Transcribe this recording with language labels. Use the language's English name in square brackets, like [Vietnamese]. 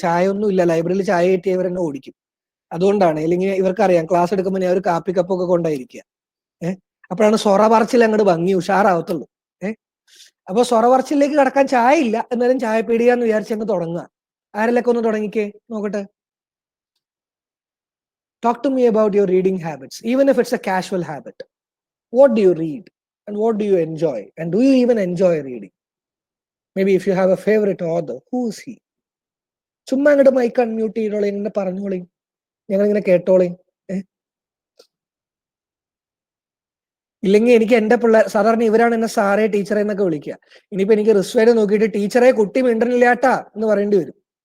[Malayalam] ചായ ഒന്നും ഇല്ല, ലൈബ്രറിയിൽ ചായ കിട്ടിയവരെന്നെ ഓടിക്കും. അതുകൊണ്ടാണ്. അല്ലെങ്കിൽ ഇവർക്കറിയാം ക്ലാസ് എടുക്കുമ്പോൾ ഞാൻ ഒരു കാപ്പി കപ്പൊക്കെ കൊണ്ടായിരിക്കുക. അപ്പോഴാണ് സൊറ പറച്ചിൽ അങ്ങോട്ട് ഭംഗി ഉഷാറാവത്തുള്ളൂ. അപ്പൊ സൊറ പറച്ചിലേക്ക് കടക്കാൻ ചായ ഇല്ല, എന്നാലും ചായപ്പീടിക എന്ന് വിചാരിച്ചങ്ങ് തുടങ്ങുക. ആരെല്ലൊക്കെ ഒന്ന് തുടങ്ങിക്കേ നോക്കട്ടെ. [English] Talk to me about your reading habits, even if it's a casual habit. What do you read and what do you enjoy, and do you even enjoy reading? Maybe if you have a favorite author, who is he? [Malayalam] ചുമ്മാ അങ്ങോട്ട് mic unmute ചെയ്തോളെ, ഇങ്ങനെ പറഞ്ഞോളി, ഞങ്ങളിങ്ങനെ കേട്ടോളി. ഇല്ലെങ്കിൽ എനിക്ക് എന്റെ പിള്ളേർ, സാധാരണ ഇവരാണ് എന്നെ സാറേ ടീച്ചറെ എന്നൊക്കെ വിളിക്കുക. ഇനിയിപ്പോ എനിക്ക് റിസ്വേനെ നോക്കിയിട്ട് ടീച്ചറെ കുട്ടി മിണ്ടനില്ലാട്ടാ എന്ന് പറയേണ്ടി വരും.